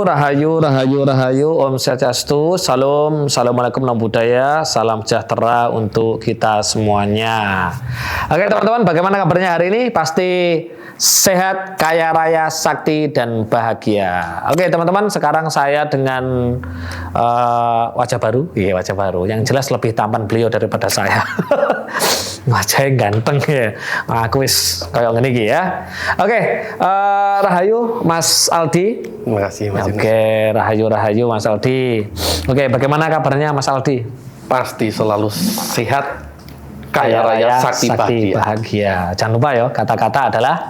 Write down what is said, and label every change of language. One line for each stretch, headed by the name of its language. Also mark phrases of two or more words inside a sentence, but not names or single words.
Indonesian: Rahayu, rahayu, rahayu. Om Swastiastu. Salam, assalamualaikum, namo buddhaya. Salam sejahtera untuk kita semuanya. Oke, teman-teman, bagaimana kabarnya hari ini? Pasti sehat, kaya raya, sakti, dan bahagia. Oke, teman-teman, sekarang saya dengan wajah baru. Iya, wajah baru. Yang jelas lebih tampan beliau daripada saya. Wajahnya ganteng ya.
Javanese: Aku wis kayak ngene iki ya.
Indonesian: Oke, rahayu Mas Aldi. Terima kasih Mas Yunus. Oke, rahayu Mas Aldi. Oke, bagaimana kabarnya Mas Aldi? Pasti selalu sehat, kaya raya, sakti, bahagia. Jangan lupa ya, kata-kata adalah